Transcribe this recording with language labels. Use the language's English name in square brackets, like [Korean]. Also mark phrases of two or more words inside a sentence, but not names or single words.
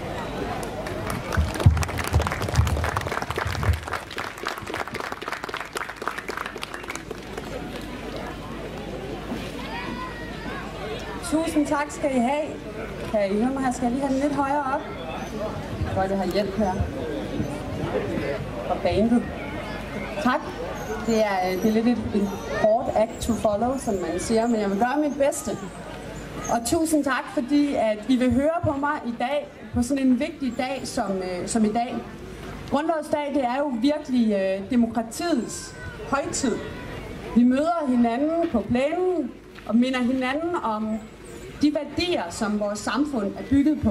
[Danish] Tusind tak skal I have. Kan I høre mig her? Skal jeg lige have den lidt højere op? Godt, jeg har hjælp her. Fra bandet. Tak. Det er lidt et hårdt [English] act to follow, [Danish] som man siger, men jeg vil gøre mit bedste. Og tusind tak, fordi at I vil høre på mig i dag, på sådan en vigtig dag som i dag. Grundlovsdag, det er jo virkelig demokratiets højtid. Vi møder hinanden på plænen og minder hinanden om de værdier, som vores samfund er bygget på.